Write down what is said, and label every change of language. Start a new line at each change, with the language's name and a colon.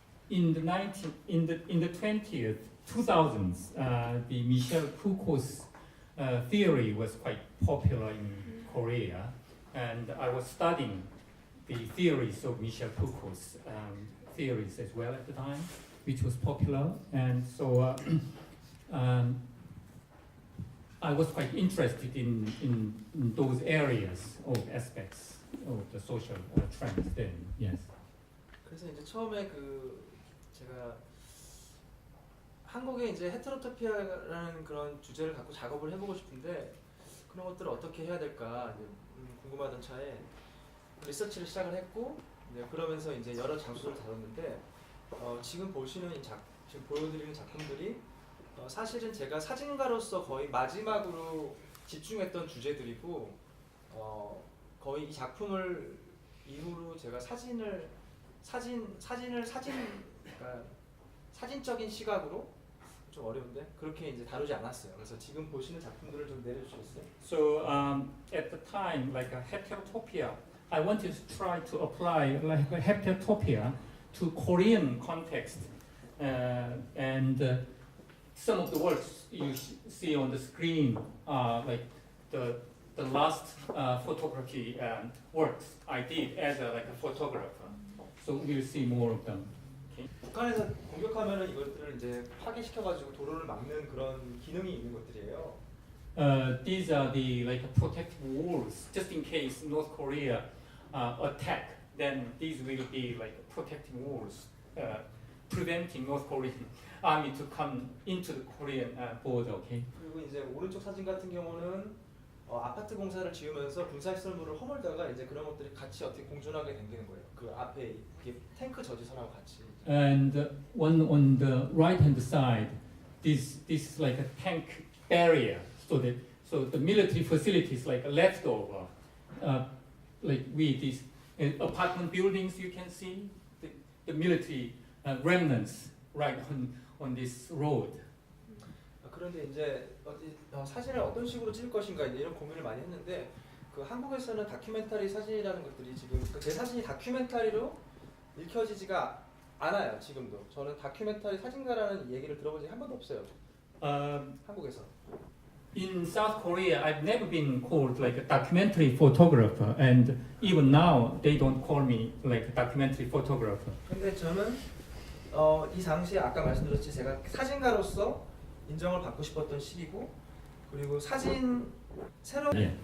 English: In the 2000s, the Michel Foucault's theory was quite popular in Korea, and I was studying the theories of Michel Foucault's theories as well at the time, which was popular, and so I was quite interested in those areas of aspects of the social trends then. Yes.
Korean: 그래서 이제 처음에 제가 한국에 이제 헤테로토피아라는 그런 주제를 갖고 작업을 해보고 싶은데 그런 것들을 어떻게 해야 될까 이제 궁금하던 차에 리서치를 시작을 했고 그러면서 이제 여러 장소를 다뤘는데 지금 지금 보여드리는 작품들이 사실은 제가 사진가로서 거의 마지막으로 집중했던 주제들이고 거의 이 작품을 이후로 제가 그러니까 사진적인 시각으로 좀 어려운데 그렇게 이제 다루지 않았어요. 그래서 지금 보시는 작품들을 좀 내려주시겠어요?
English: So at the time, like a heterotopia, I wanted to try to apply like a heterotopia to Korean context, and some of the works you see on the screen are like the last photography works I did as like a photographer. So we'll see more of them.
Korean: 북한에서 공격하면은 이것들을 이제 파괴시켜가지고 도로를 막는 그런 기능이 있는 것들이에요.
English: These are the like protective walls, just in case North Korea attack. Then these will be like protective walls, preventing North Korean army to come into the Korean border. Okay.
Korean: 그리고 이제 오른쪽 사진 같은 경우는 아파트 공사를 지으면서 군사시설물을 허물다가 이제 그런 것들이 같이 어떻게 공존하게 생기는 거예요. 그 앞에 이게 탱크 저지선하고 같이.
English: And one on the right-hand side, this is like a tank barrier, so the military facilities like a leftover, like with these apartment buildings you can see the military remnants right on this road.
Korean: 그런데 이제 사진을 어떤 식으로 찍을 것인가 이런 고민을 많이 했는데 그 한국에서는 다큐멘터리 사진이라는 것들이 지금 제 사진이 다큐멘터리로 읽혀지지가 않아요. 지금도 저는 다큐멘터리 사진가라는 얘기를 들어본 적이 한 번도 없어요. 한국에서.
English: In South Korea, I've never been called like a documentary photographer, and even now they don't call me like a documentary photographer.
Korean: 근데 저는 이 당시에 아까 말씀드렸지 제가 사진가로서 인정을 받고 싶었던 시기고 그리고 사진 새로운